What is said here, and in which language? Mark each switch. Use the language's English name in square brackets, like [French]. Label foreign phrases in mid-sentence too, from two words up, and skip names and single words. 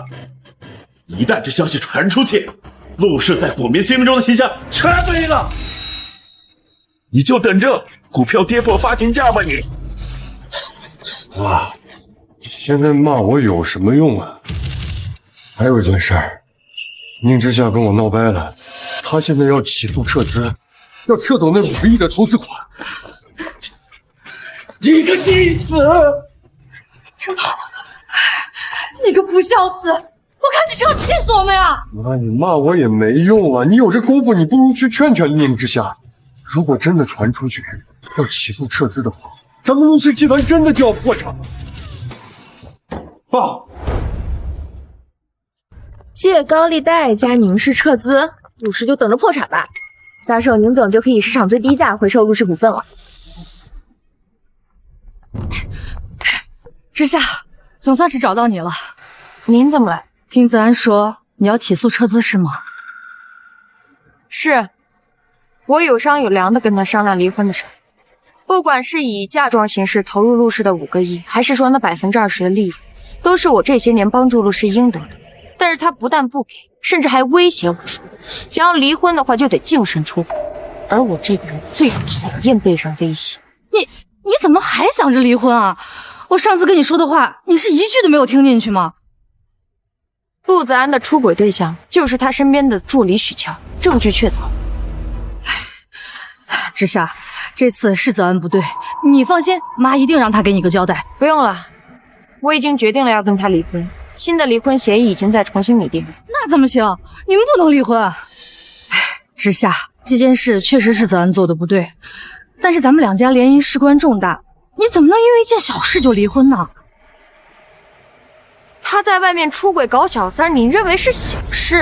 [Chinese] 一旦这消息傳出去，陸氏在股民心目中的形象全沒了。你就等着股票跌破發行價吧你！哇，現在罵我有什麼用啊？還有一件事兒，寧之夏跟我鬧掰了，他現在要起訴撤資，要撤走那5個億的投資款。你個逆子！你個不孝子！我看你是要氣死我們呀！媽，你罵我也沒用啊！你有這功夫，你不如去勸勸寧之夏。如果真的傳出去要起訴撤資的話，咱們陸氏集團真的就要破產了。爸，借高利貸加寧氏撤資，陸氏就等着破產吧。到時候寧總就可以市場最低價回收陸氏股份了。之夏，總算是找到你了。您怎麼來？聽子安說你要起訴撤資是嗎？是，我有商有量的跟他商量離婚的事。不管是以嫁妝形式投入陸氏的5個億，還是說那20%的利潤，都是我這些年幫助陸氏應得的。但是他不但不給，甚至還威脅我說，想要離婚的話就得淨身出戶。而我這個人最討厭被人威脅。你怎麼還想着離婚啊？我上次跟你說的話，你是一句都沒有聽進去嗎？陸子安的出軌對象就是他身邊的助理許喬，證據確鑿。之夏，這次是子安不對，你放心，媽一定讓他給你個交代。不用了，我已經決定了要跟他離婚，新的離婚協議已經在重新擬定了。那怎麼行？你們不能離婚。之夏，這件事確實是子安做的不對，但是咱們兩家聯姻事關重大，你怎麼能因為一件小事就離婚呢？他在外面出軌搞小三，你認為是小事？